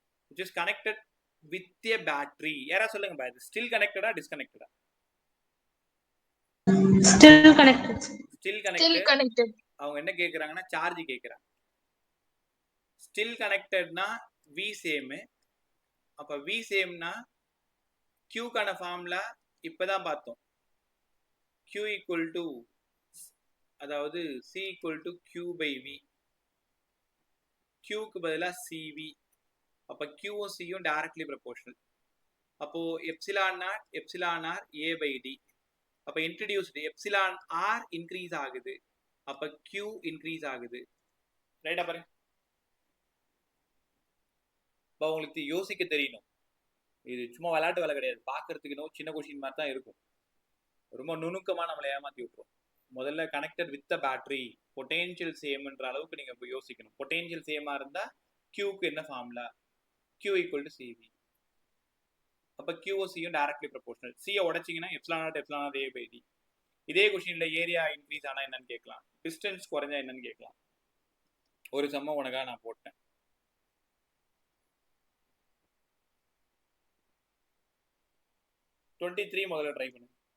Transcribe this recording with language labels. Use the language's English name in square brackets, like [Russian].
[English] Which is connected with a battery. [Tamil] யாரா சொல்லுங்க பா, இது [English] still connected [Tamil] ஆ disconnected ஆ? [English] Still connected. Still connected. [Tamil] அவங்க என்ன கேக்குறாங்கன்னா சார்ஜ் கேக்குறாங்க. [English] Still connectedனா V same. [Tamil] அப்ப [English] V sameனா [Tamil] Q கான ஃபார்முலா இப்பதான் பார்த்தோம். [English] Q equal to, [Tamil] அதாவது [English] C equal to Q by V. [Tamil] Q க்கு பதிலா CV. அப்ப Q வும் C யும் directly proportional. [English] அப்போ epsilon naught epsilon r A by D. அப்ப introduced epsilon r increase ஆகுது, அப்ப Q increase ஆகுது. [Tamil] ரைட்டா பாருங்க. இப்போ உங்களுக்கு யோசிக்க தெரியணும். இது சும்மா விளையாட்டு வேலை கிடையாது. பார்க்கறதுக்கு இன்னும் சின்ன கொஸ்டின் மாதிரி தான் இருக்கும். ரொம்ப நுணுக்கமா நம்மளை ஏமாத்தி விட்டுரும். முதல்ல கனெக்டட் வித் பேட்டரி பொட்டென்ஷியல் சேம்ன்ற அளவுக்கு நீங்க யோசிக்கணும். பொட்டென்ஷியல் சேமா இருந்தா Qக்கு என்ன formula? Q equal to CV. அப்ப QOCயும் directly proportional. C உடைச்சிங்கன்னா ε0 A by D. இதே கொஸ்டின்ல ஏரியா இன்க்ரீஸ் ஆனா என்னன்னு கேட்கலாம், டிஸ்டன்ஸ் குறைஞ்சா என்னன்னு கேட்கலாம். ஒரு சம்ம உனக்காக நான் போட்டேன். த்ரீ முதல்ல ட்ரை பண்ணுங்க.